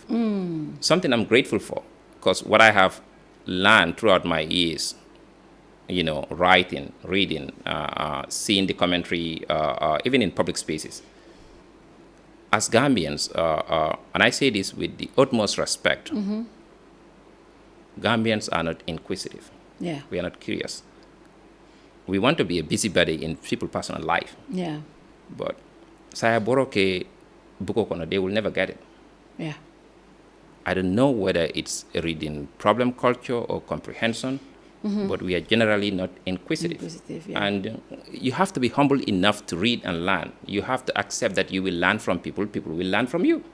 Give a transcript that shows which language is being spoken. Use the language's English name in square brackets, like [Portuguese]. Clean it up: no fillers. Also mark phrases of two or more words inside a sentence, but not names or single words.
[English] Something I'm grateful for, because what I have learned throughout my years, writing, reading, seeing the commentary, even in public spaces. As Gambians, and I say this with the utmost respect, Gambians are not inquisitive. Yeah. We are not curious. We want to be a busybody in people's personal life. Yeah. [Mandingo] But Sarjo Barrow ke buko kono, [English] they will never get it. Yeah. I don't know whether it's a reading problem culture or comprehension, but we are generally not inquisitive. Yeah. And you have to be humble enough to read and learn. You have to accept that you will learn from people, people will learn from you.